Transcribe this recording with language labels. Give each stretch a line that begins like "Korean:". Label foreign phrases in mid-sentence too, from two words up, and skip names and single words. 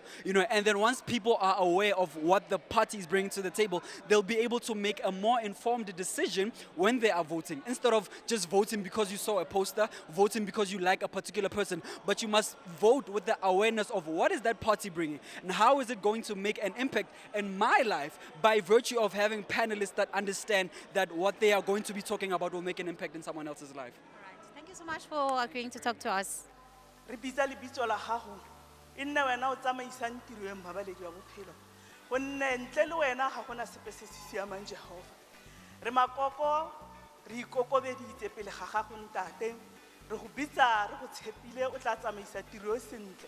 English: And then once people are aware of what the party is bringing to the table, they'll be able to make a more informed decision when they are voting, instead of just voting because you saw a poster, voting because you like a particular person. But you must vote with the awareness of what is that party bringing and how is it going to make an impact in my life, by virtue of having panelists that understand that what they are going to be talking about will make an impact in someone else's life. All right. Thank you so much for agreeing to talk to us.
Tswana: Re bitsa lebitso la gago e nne wena o tsamaisang tiro e mabaledi wa bophelo gonne ntle le wena ga gona sepe se se siamang Jehova. Re makoko re ikokobeditse pele ga gago ntate, re go bitsa re go tshepile o tla tsamaisa tiro e sentle.